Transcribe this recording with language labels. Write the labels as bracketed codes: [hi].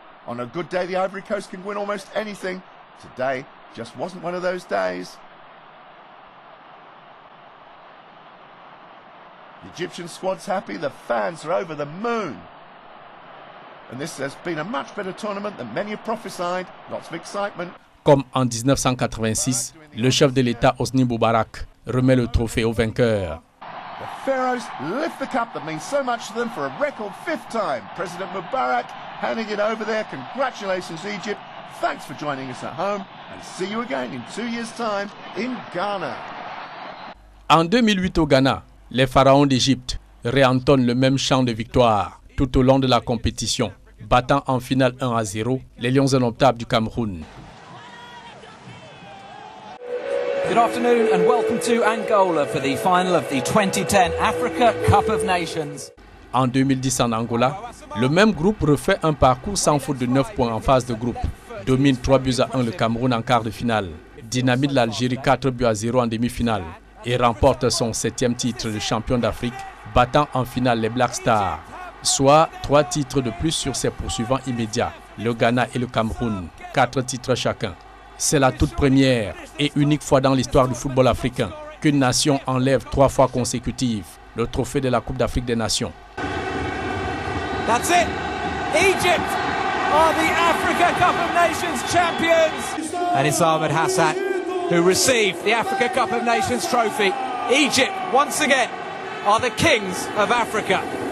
[en] On a good day, the Ivory Coast can win almost anything. Today just wasn't one of those days. Egyptian squad's happy, the fans are over the moon. And this has been a much better tournament than many have prophesied. Lots of excitement. [fr] Comme en 1986, le chef de l'État Hosni Moubarak remet le trophée au vainqueur. [en] The Pharaohs lift the cup that means so much to them for a record 5th time. President Mubarak handing it over there. Congratulations, Egypt. Thanks for joining us at home. And see you again in 2 years' time in Ghana. [fr] En 2008 au Ghana, les pharaons d'Égypte réentonnent le même chant de victoire tout au long de la compétition, battant en finale 1-0 les Lions indomptables du Cameroun. [en] Good afternoon and welcome to Angola for the final of the 2010 Africa Cup of Nations. [fr] En 2010 en Angola, le même groupe refait un parcours sans faute de 9 points en phase de groupe. Domine 3-1 le Cameroun en quart de finale. Dynamite l'Algérie 4-0 en demi-finale. Et remporte son 7e titre de champion d'Afrique, battant en finale les Black Stars. Soit 3 titres de plus sur ses poursuivants immédiats, le Ghana et le Cameroun, 4 titres chacun. C'est la toute première et unique fois dans l'histoire du football africain qu'une nation enlève 3 fois consécutives le trophée de la Coupe d'Afrique des Nations. [en] That's it! Egypt are the Africa Cup of Nations champions! And it's Ahmed Hassan who received the Africa Cup of Nations trophy. Egypt, once again, are the kings of Africa.